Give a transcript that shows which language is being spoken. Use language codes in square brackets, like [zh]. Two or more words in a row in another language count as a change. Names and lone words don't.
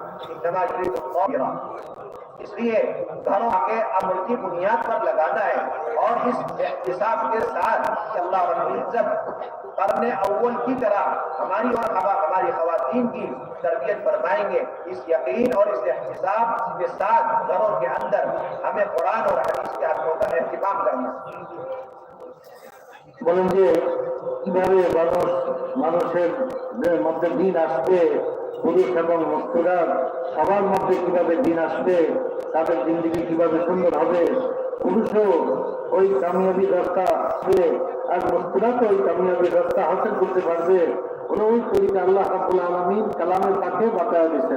[ar] انما یرید اللہ، [ur] اس لیے گھروں کے عمل کی بنیاد پر لگانا ہے اور اس احتساب کے ساتھ کہ [ar] اللہ رب العزت [ur] قرن اول کی طرح ہماری اور ہماری خواتین کی تربیت فرمائیں گے. اس یقین اور اس احتساب کے ساتھ گھروں کے اندر ہمیں قرآن اور حدیث کے حقوں کا اہتمام کرنا. [bn] বলেন যে কিভাবে মানুষের মধ্যে দিন আসবে, পুরুষ এবং মহিলা সবার মধ্যে কিভাবে দিন আসবে, তাদের জিন্দিগি কিভাবে সুন্দর হবে, পুরুষও ওই কামিয়াবি রাস্তা আসবে আর মহিলাকে ওই কামিয়াবি রাস্তা হাসিল করতে পারবে, ওই তরিকা [ar] الله رب العالمين [bn] কালামের পাকে বাতায় দিয়েছেন.